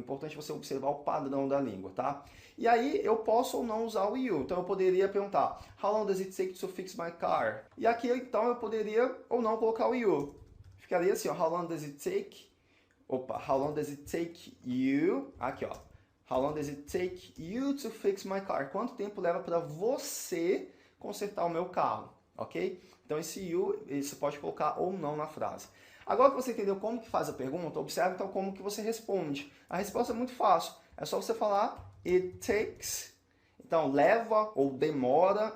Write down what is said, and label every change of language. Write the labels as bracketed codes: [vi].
[pt] O importante é você observar o padrão da língua, tá? E aí eu posso ou não usar o you. Então eu poderia perguntar, [en] how long does it take to fix my car? [pt] E aqui então eu poderia ou não colocar o you. Ficaria assim, ó, [en] how long does it take? How long does it take you? [pt] Aqui, ó. [en] How long does it take you to fix my car? [pt] Quanto tempo leva para você consertar o meu carro? Ok? Então esse you, você pode colocar ou não na frase. Agora que você entendeu como que faz a pergunta, observe então como que você responde. A resposta é muito fácil. É só você falar it takes. Então leva ou demora.